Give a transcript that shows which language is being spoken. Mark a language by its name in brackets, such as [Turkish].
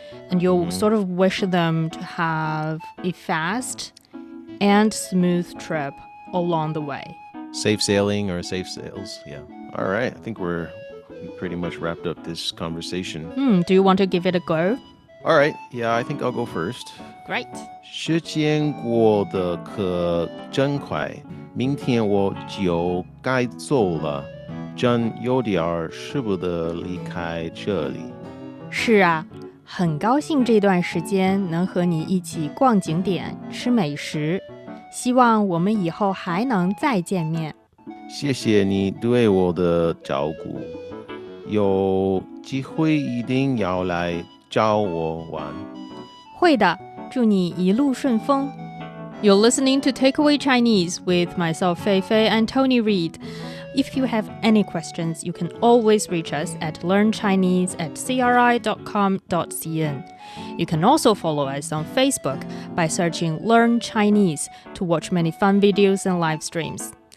[English] And you'll sort of wish them to have a fast and smooth trip along the way. Safe sailing or safe sails. Yeah. All right. I think we pretty much wrapped up this conversation. Do you want to give it a go? All right. Yeah, I think I'll go first. Great. [Chinese] 时间过得可真快，明天我就该走了，真有点舍不得离开这里。是啊，很高兴这段时间能和你一起逛景点、吃美食。希望我们以后还能再见面。谢谢你对我的照顾，有机会一定要来找我玩。会的，祝你一路顺风。 [English] You're listening to Takeaway Chinese with myself, Fei Fei and Tony Reed. If you have any questions, you can always reach us at learnchinese@cri.com.cn. You can also follow us on Facebook by searching Learn Chinese to watch many fun videos and live streams.